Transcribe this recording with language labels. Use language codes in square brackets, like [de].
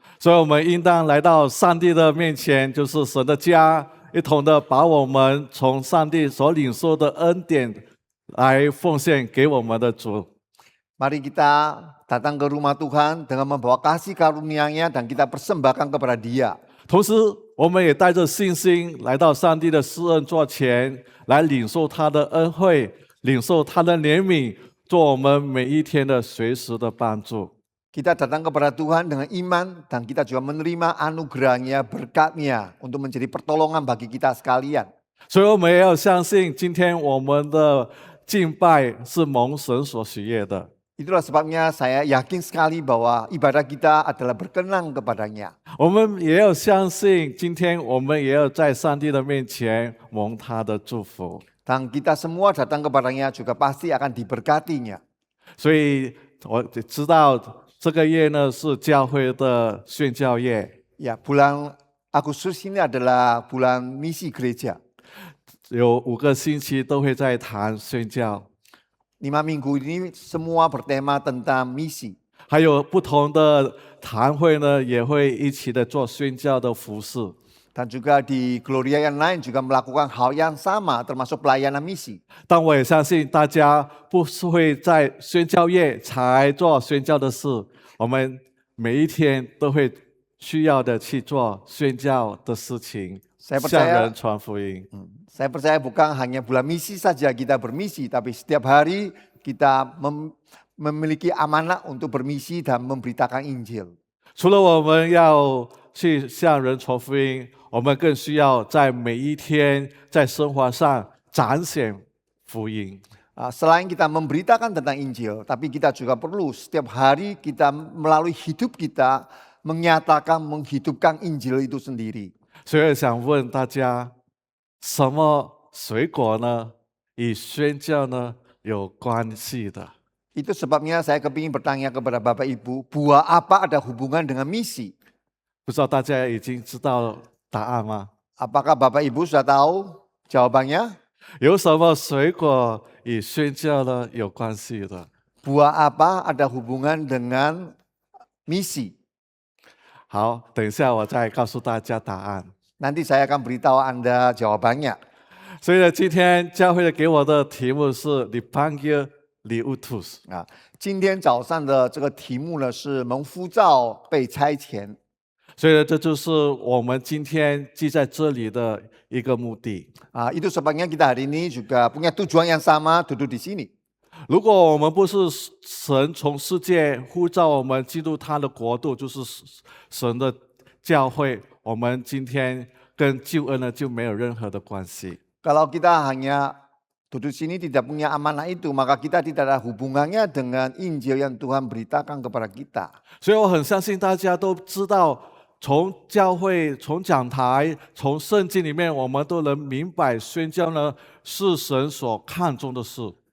[zh] 所以我们应当来到上帝的面前，就是神的家，一同的把我们从上帝所领受的恩典来奉献给我们的主。 [id] Mari kita datang ke rumah Tuhan dengan membawa kasih karunia-Nya dan kita persembahkan kepada Dia. [zh] 同时，我们也带着信心来到上帝的施恩座前，来领受他的恩惠，领受他的怜悯，做我们每一天的随时的帮助。 [id] Kita datang kepada Tuhan dengan iman dan kita juga menerima anugerah-Nya, berkat-Nya untuk menjadi pertolongan bagi kita sekalian. [zh] 所以我们也要相信，今天我们的敬拜是蒙神所喜悦的。 [id] Itulah sebabnya saya yakin sekali bahwa ibadah kita adalah berkenan kepada-Nya. [zh] 我们也要相信，今天我们也要在上帝的面前蒙他的祝福。 [id] Dan kita semua datang kepada-Nya juga pasti akan diberkati-Nya. [zh] 所以我知道这个月呢是教会的宣教月， [id] Ya, bulan Agustus ini adalah bulan misi gereja. [zh] 有5个星期都会在谈宣教， [id] 5 minggu ini semua bertema tentang misi. [zh] 还有不同的堂会呢也会一起的做宣教的服事。 [id] Dan juga di Gloria yang lain juga melakukan hal yang sama termasuk pelayanan misi. [zh] 但我也相信大家不是会在宣教月才做宣教的事，我们每一天都会需要的去做宣教的事情， [id] Saya [zh] 向 [id] percaya, [zh] 人传福音。 [id] saya percaya bukan hanya bulan misi saja kita bermisi, tapi setiap hari kita memiliki amanah untuk bermisi dan memberitakan Injil. [zh] 除了我们要去向人传福音，我们更需要在每一天在生活上彰显福音。 [id] Selain kita memberitakan tentang Injil, tapi kita juga perlu setiap hari kita melalui hidup kita menyatakan, menghidupkan Injil itu sendiri. [zh] 所以想问大家，什么水果呢？与宣教呢有关系的？ [id] Itu sebabnya saya kepingin bertanya kepada Bapak Ibu, buah apa ada hubungan dengan misi? [zh] 不知道大家已经知道答案吗？ [id] Apakah Bapak Ibu sudah tahu Jawabannya, [zh] 有什么水果与宣教呢有关系的？ [id] buah apa ada hubungan dengan misi? [zh] 好，等一下我再告诉大家答案。 [id] Nanti saya akan beritahu Anda jawabannya. [zh] 所以呢，今天教会给我的题目是 [id] Dipanggil Diutus。 [zh] 啊，今天早上的这个题目呢是蒙呼召被差遣。所以呢，这就是我们今天记在这里的一个目的。 [id] Itu sebabnya kita hari ini juga punya tujuan yang sama duduk di sini. [zh] 如果我们不是神从世界呼召我们进入他的国度，就是神的教会，我们今天跟救恩呢就没有任何的关系。 [id] Kalau kita hanya duduk sini tidak punya amanah itu, maka kita tidak ada hubungannya dengan Injil yang Tuhan beritakan kepada kita. [zh] 所以我很相信大家都知道，从教会、从讲台、从圣经里面，我们都能明白宣教呢是神所看重的事。